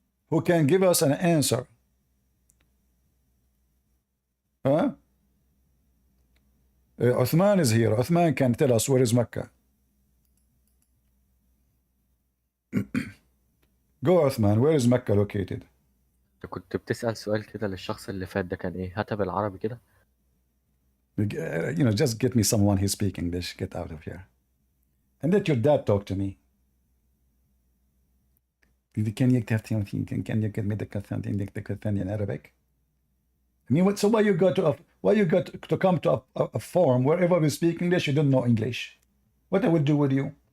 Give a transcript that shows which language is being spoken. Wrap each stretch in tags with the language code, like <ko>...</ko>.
<en>Who can give us an answer? Huh? Uthman is here. Uthman can tell us where is Mecca. Go Uthman, where is Mecca located?</en> <ar>انت كنت بتسأل سؤال كده للشخص اللي فات ده كان ايه؟ هاتها بالعربي كده.</ar> <en>You know, just get me someone who speaks English. Get out of here. And let your dad talk to me. Can you get me the question in Arabic? I mean, so why you got to come to a forum wherever we speak English, you don't know English? What I would do with you?</en>